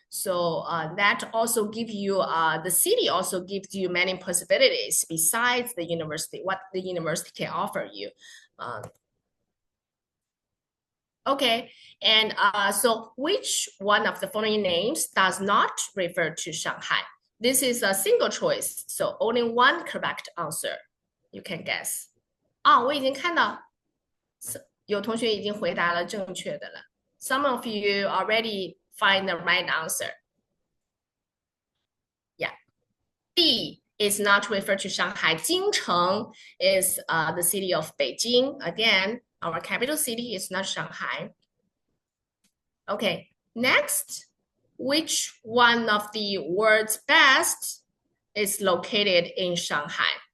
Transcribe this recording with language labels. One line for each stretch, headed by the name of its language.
English: So that also give you, the city also gives you many possibilities besides the university, what the university can offer you. Okay, and so which one of the following names does not refer to Shanghai? This is a single choice, so only one correct answer. You can guess.
Chinese: 我已经看到有同学已经回答了正确的了。
English: Some of you already find the right answer. Yeah. D is not referred to Shanghai. Jingcheng is the city of Beijing. Again, our capital city is not Shanghai. Okay, next, which one of the world's best is located in Shanghai?